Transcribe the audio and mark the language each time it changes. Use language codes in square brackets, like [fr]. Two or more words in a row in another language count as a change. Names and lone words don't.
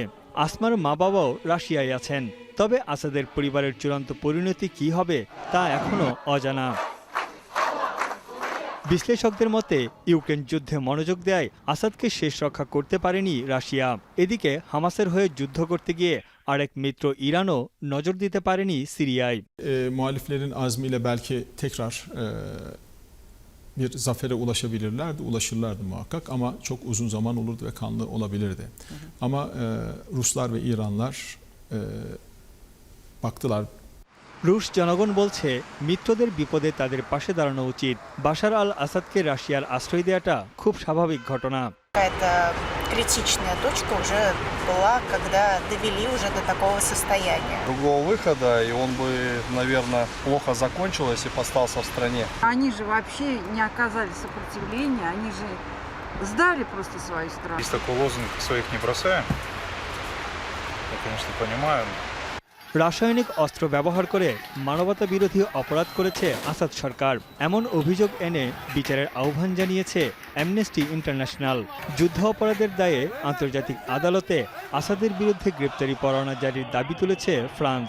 [bn] আসমার মা বাবাও রাশিয়ায় আছেন, তবে আসাদের পরিবারের চূড়ান্ত পরিণতি কী হবে তা এখনও অজানা। বিশ্লেষকদের মতে ইউক্রেন যুদ্ধে মনোযোগ দেয় আসাদকে শেষ রক্ষা করতে পারেনি রাশিয়া। এদিকে হামাসের হয়ে যুদ্ধ করতে গিয়ে আরেক মিত্র ইরানও নজর দিতে পারেনি সিরিয়ায়। [tr] Muhaliflerin azmiyle belki tekrar bir zafere ulaşabilirlerdi, ulaşırlardı muhakkak ama çok uzun zaman olurdu ve kanlı olabilirdi. Ama Ruslar ve İranlar baktılar. [bn] রুশ জনগণ বলছে মিত্রদের বিপদে তাদের পাশে দাঁড়ানো উচিত। বাশার আল আসাদকে রাশিয়ার আশ্রয় দেওয়াটা খুব স্বাভাবিক ঘটনা। [ru] Это критичная точка уже была, когда довели уже до такого состояния. Другого выхода, и он бы, наверное, плохо закончил, если бы остался в стране. Они же вообще не оказали сопротивления, они же сдали просто свою страну. Есть такой лозунг «своих не бросаем». Я, конечно, понимаю. [bn] রাসায়নিক অস্ত্র ব্যবহার করে মানবতা বিরোধী অপরাধ করেছে আসাদ সরকার, এমন অভিযোগ এনে বিচারের আহ্বান জানিয়েছে অ্যামনেস্টি ইন্টারন্যাশনাল। যুদ্ধ অপরাধের দায়ে আন্তর্জাতিক আদালতে আসাদের বিরুদ্ধে গ্রেপ্তারি পরোয়ানা জারির দাবি তুলেছে ফ্রান্স।